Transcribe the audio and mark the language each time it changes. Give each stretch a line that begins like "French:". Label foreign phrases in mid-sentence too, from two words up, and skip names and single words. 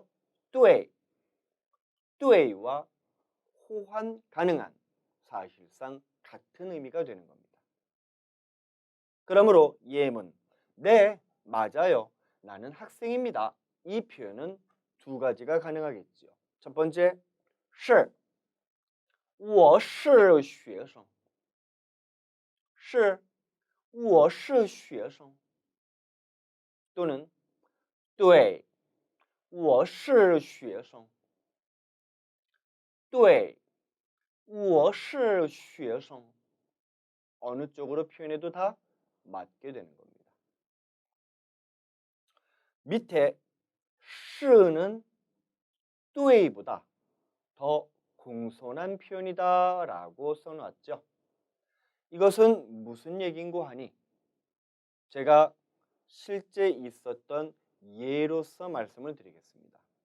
Chinese: 对,
Korean: 对와 호환 가능한 사실상 같은 의미가 되는 겁니다. 그러므로 예문 네, 맞아요. 나는 학생입니다. 이 표현은 두 가지가 가능하겠죠. 첫 번째,
Chinese: 是我是学生是我是学生
Korean: 또는
Chinese: 对我是学生对我是学生
Korean: 어느 쪽으로 표현해도 다 맞게 되는 겁니다. 밑에 是는 对보다 더 공손한 표현이다 라고 써놨죠. 이것은 무슨 얘기인고 하니 제가 실제 있었던 예로서 말씀을 드리겠습니다.